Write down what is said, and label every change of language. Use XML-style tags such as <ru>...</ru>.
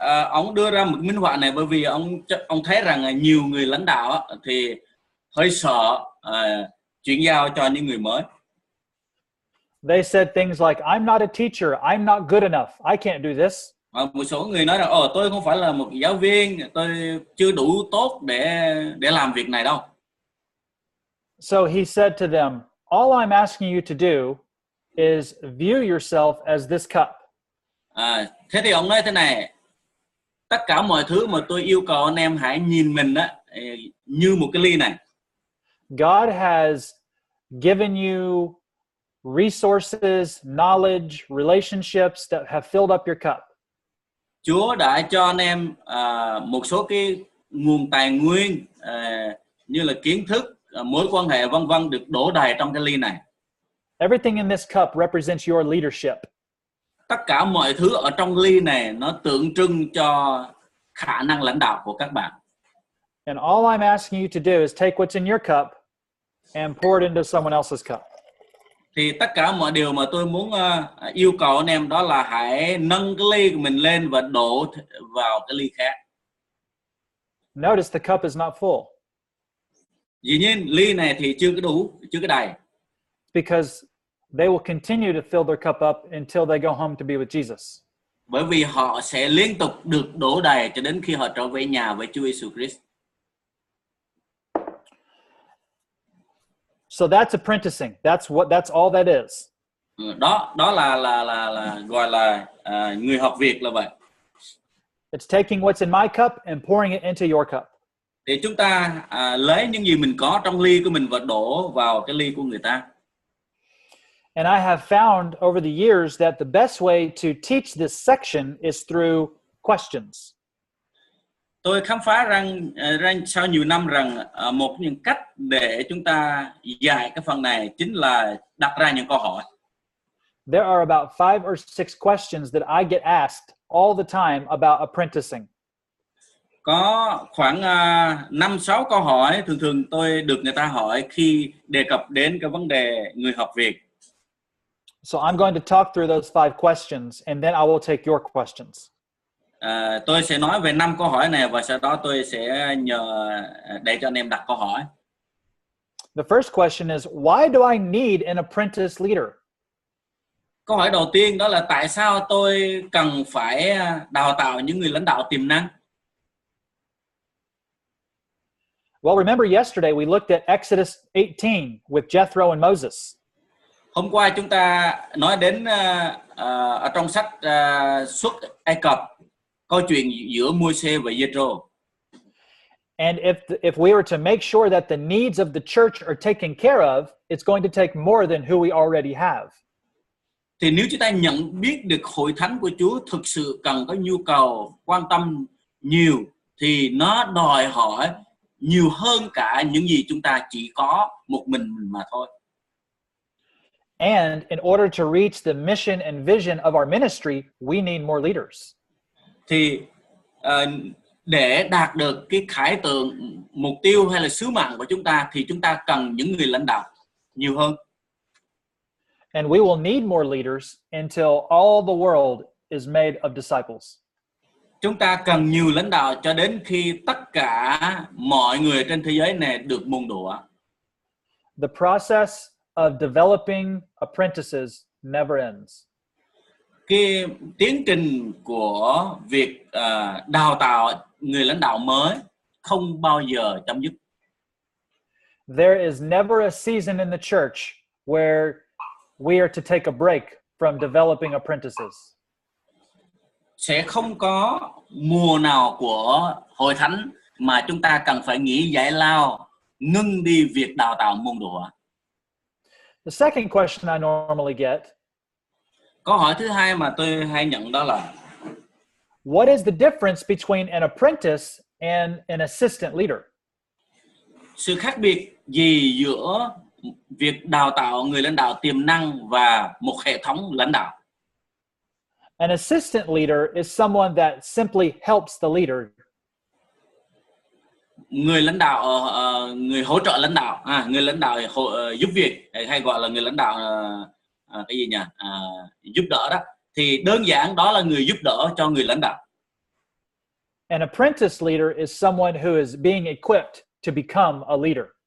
<vi>Ông đưa ra một minh họa này bởi vì ông thấy rằng nhiều người lãnh đạo thì hơi sợ chuyển giao cho những người mới.</vi> <en>They said things like, I'm not a teacher, I'm not good enough, I can't do this.</en> <vi>Một số người nói rằng tôi không phải là một giáo viên, tôi chưa đủ tốt để làm việc này đâu.</vi> <en>So he said to them, all I'm asking you to do is view yourself as this cup.</en> <vi>Thế thì ông nói thế này, tất cả mọi thứ mà tôi yêu cầu anh em hãy nhìn mình như một cái ly này.</vi> <en>God has given you resources, knowledge, relationships that have filled up your cup.</en> <vi>Chúa đã cho anh em một số cái nguồn tài nguyên như là kiến thức, mối quan hệ vân vân được đổ đầy trong cái ly này.</vi> <en>Everything in this cup represents your leadership.</en> <vi>Tất cả mọi thứ ở trong ly này nó tượng trưng cho khả năng lãnh đạo của các bạn.</vi> <en>And all I'm asking you to do is take what's in your cup and pour it into someone else's cup.</en> <vi>Thì tất cả mọi điều mà tôi muốn yêu cầu anh em đó là hãy nâng cái ly của mình lên và đổ vào cái ly khác.</vi> <en>Notice the cup is not full.</en> <vi>Dĩ nhiên ly này thì chưa có đủ, chưa có đầy.</vi> <en>Because they will continue to fill their cup up until they go home to be with Jesus.</en> <vi>Bởi vì họ sẽ liên tục được đổ đầy cho đến khi họ trở về nhà với Chúa Giêsu Christ.</vi> <en>So that's apprenticing. That's all that is.</en> <vi>Đó là gọi là người học việc là vậy.</vi> <en>It's taking what's in my cup and pouring it into your cup.</en> <vi>Thì chúng ta lấy những gì mình có trong ly của mình và đổ vào cái ly của người ta.</vi> <en>And I have found over the years that the best way to teach this section is through questions.</en> <vi>Tôi khám phá rằng sau nhiều năm rằng một trong những cách để chúng ta dạy cái phần này chính là đặt ra những câu hỏi.</vi> <en>There are about 5 or 6 questions that I get asked all the time about apprenticing.</en> <vi>Có khoảng 5-6 câu hỏi thường tôi được người ta hỏi khi đề cập đến cái vấn đề người học việc.</vi> <en>So I'm going to talk through those 5 questions and then I will take your questions.</en> <vi>Tôi sẽ nói về 5 câu hỏi này và sau đó tôi sẽ nhờ để cho anh em đặt câu hỏi.</vi> <en>The first question is, why do I need an apprentice leader?</en> <vi>Câu hỏi đầu tiên đó là tại sao tôi cần phải đào tạo những người lãnh đạo tiềm năng?</vi> <en>Well, remember yesterday we looked at Exodus 18 with Jethro and Moses.</en> <vi>Hôm qua chúng ta nói đến ở trong sách Xuất Ai Cập câu chuyện giữa Môi-se và Giê-rô.</vi> <en>And if we were to make sure that the needs of the church are taken care of, it's going to take more than who we already have.</en> <vi>Thì nếu chúng ta nhận biết được hội thánh của Chúa thực sự cần có nhu cầu quan tâm nhiều thì nó đòi hỏi nhiều hơn cả những gì chúng ta chỉ có một mình mà thôi.</vi> <en>And in order to reach the mission and vision of our ministry, we need more leaders.</en> <vi>Thì để đạt được cái khải tượng, mục tiêu hay là sứ mạng của chúng ta thì chúng ta cần những người lãnh đạo nhiều hơn.</vi> <en>And we will need more leaders until all the world is made of disciples.</en> <vi>Chúng ta cần nhiều lãnh đạo cho đến khi tất cả mọi người trên thế giới này được muôn đũa.</vi> <en>The process of developing apprentices never ends.</en> <vi>Cái tiến trình của việc đào tạo người lãnh đạo mới không bao giờ chấm dứt.</vi> <en>There is never a season in the church where we are to take a break from developing apprentices.</en> <vi>Sẽ không có mùa nào của hội thánh mà chúng ta cần phải nghỉ giải lao, ngưng đi việc đào tạo muôn đũa.</vi> <en>The second question I normally get.</en> <vi>Câu hỏi thứ hai mà tôi hay nhận đó là</vi> <en>what is the difference between an apprentice and an assistant leader?</en> <vi>Sự khác biệt gì giữa việc đào tạo người lãnh đạo tiềm năng và một hệ thống lãnh đạo?</vi> <en>An assistant leader is someone that simply helps the leader.</en> <vi>Người lãnh đạo, người hỗ trợ lãnh đạo, người lãnh đạo giúp việc hay gọi là người lãnh đạo cái gì nhỉ? Giúp đỡ đó. Thì đơn giản đó là người giúp đỡ cho người lãnh đạo.</vi> <en>An apprentice leader is someone who is being equipped to become a leader.</en>